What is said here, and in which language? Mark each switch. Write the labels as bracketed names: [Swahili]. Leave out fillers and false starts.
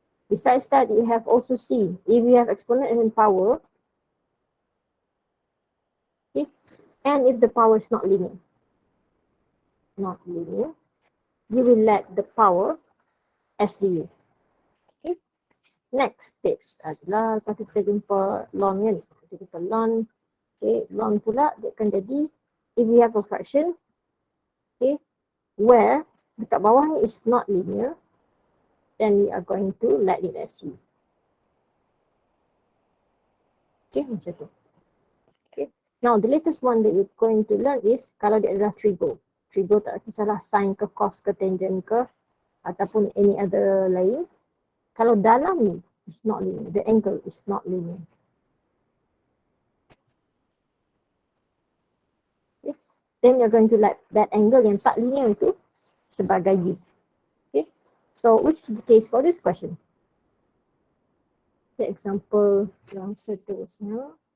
[English] Besides that, you have also C. If we have exponent and then power, okay, and if the power is not linear, you will let the power as the U. Okay. Next tips [Malay] adalah lepas kita jumpa ln kan. Kita jumpa ln. [English] Okay, ln [Malay] pula dia akan jadi [English] if we have a fraction, okay, where [Malay] dekat bawah ni [English] is not linear, then we are going to let it as U. Okay, macam tu. Okay. Now the latest one that you're going to learn is [Malay] kalau dia adalah trigo. Trigo tak kisahlah sin ke cos ke tangent ke ataupun [English] any other [Malay] lain. Kalau dalam ni [English] is not linear, the angle is not linear. Okay. Then you're going to let that angle [Malay] yang tak linear itu sebagai [English] U. Okay. So which is the case for this question? The example [Malay] yang seterusnya.